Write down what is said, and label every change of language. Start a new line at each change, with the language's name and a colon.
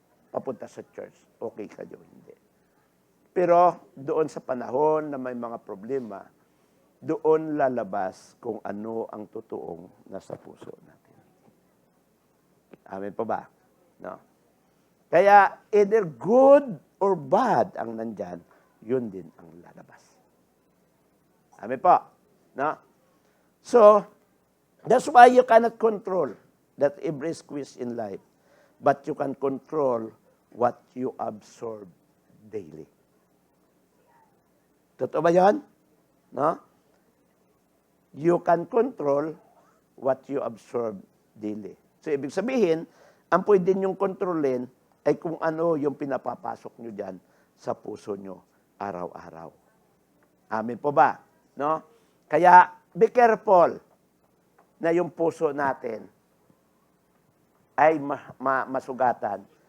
Filipino: Papunta sa church, okay kayo, hindi. Pero doon sa panahon na may mga problema, doon lalabas kung ano ang totoong nasa puso natin. Amen po ba? No? Kaya either good or bad ang nandyan, yun din ang lalabas. Amen po? No?
English: So, that's why you cannot control that every squeeze in life, but you can control what you absorb daily.
Filipino: Totoo ba yan?
English: No? You can control what you absorb daily.
Filipino: So, ibig sabihin, ang pwede niyong kontrolin ay kung ano yung pinapapasok nyo dyan sa puso nyo araw-araw. Amen po ba? No? Kaya,
English: be careful
Filipino: na yung puso natin ay masugatan.